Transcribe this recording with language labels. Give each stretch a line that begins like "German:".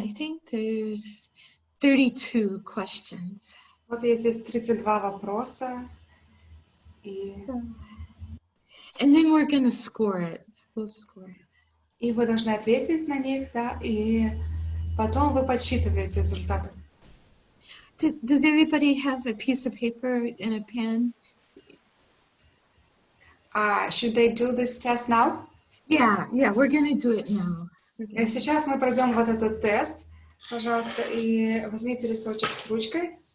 English: I think there's 32 questions.
Russian: Вот есть здесь 32 вопроса.
English: And then we're going to score it. We'll score it.
Russian: И вы должны ответить на них, да, и потом вы подсчитываете результаты.
English: Does everybody have a piece of paper and a pen? Should they do this test now? Yeah, we're going to do it now.
Russian: Сейчас мы пройдем вот этот тест. Пожалуйста, и возьмите листочек с ручкой.